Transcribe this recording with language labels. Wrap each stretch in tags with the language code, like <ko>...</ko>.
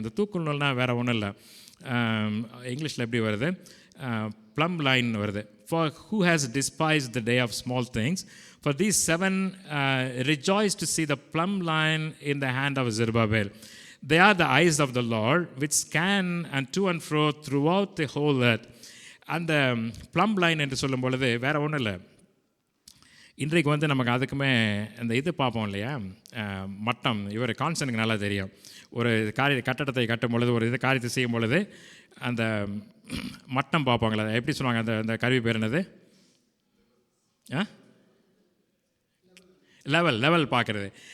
<ta>அந்த தூக்கு நூல்னால் வேறு ஒன்றும் இல்லை, இங்கிலீஷில் எப்படி வருது, plumb line வருது.</ta> <en>For who has despised the day of small things, for these 7 rejoice to see the plumb line in the hand of Zerubbabel. They are the eyes of the Lord which scan and to and fro throughout the whole earth.</en> <ta>அந்த plumb line என்று சொல்லும் பொழுது வேறு ஒன்றும் இல்லை. இன்றைக்கு நமக்கு அதுக்குமே அந்த இது பார்ப்போம் இல்லையா, மட்டம். இவர் கான்சனுக்கு நல்லா தெரியும். ஒரு கட்டடத்தை கட்டும் பொழுது, ஒரு காரியத்தை செய்யும் பொழுது அந்த மட்டம் பார்ப்பாங்களே, எப்படி சொல்லுவாங்க, அந்த கருவி பேர் என்னது, லெவல் பார்க்குறது.</ta>